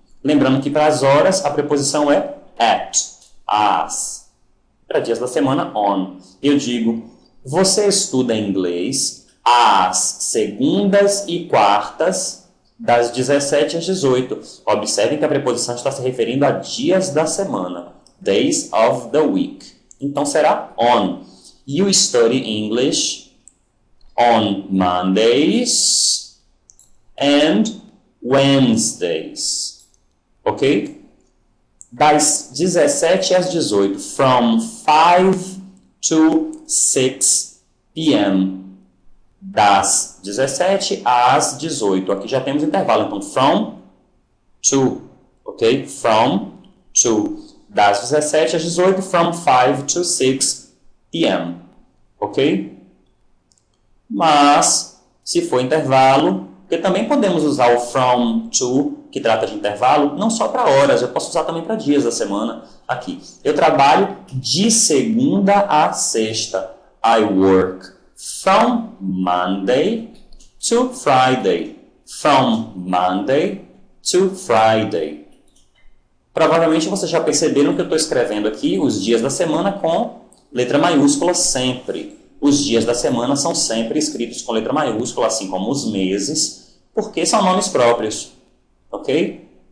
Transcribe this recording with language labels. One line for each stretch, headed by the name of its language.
Portuguese: Lembrando que para as horas a preposição é at, as. Para dias da semana, on. Eu digo, Você estuda inglês às segundas e quartas, das 17 às 18. Observem que a preposição está se referindo a dias da semana.
English: Days of the week.
Portuguese: Então será
English: on. You study English on Mondays and Wednesdays.
Portuguese: Ok? Das 17 às 18.
English: From 5 to 6 p.m.
Portuguese: Das 17 às 18. Aqui já temos intervalo.
English: Então, from to. Ok? From to.
Portuguese: Das 17 às 18.
English: From 5 to 6 p.m. Ok?
Portuguese: Mas, se for intervalo, porque também podemos usar o from to, que trata de intervalo, não só para horas, eu posso usar também para dias da semana. Aqui, eu trabalho de segunda a sexta.
English: I work from Monday to Friday. From Monday to Friday.
Portuguese: Provavelmente vocês já perceberam que eu estou escrevendo aqui os dias da semana com letra maiúscula sempre. Os dias da semana são sempre escritos com letra maiúscula, assim como os meses, porque são nomes próprios. Ok?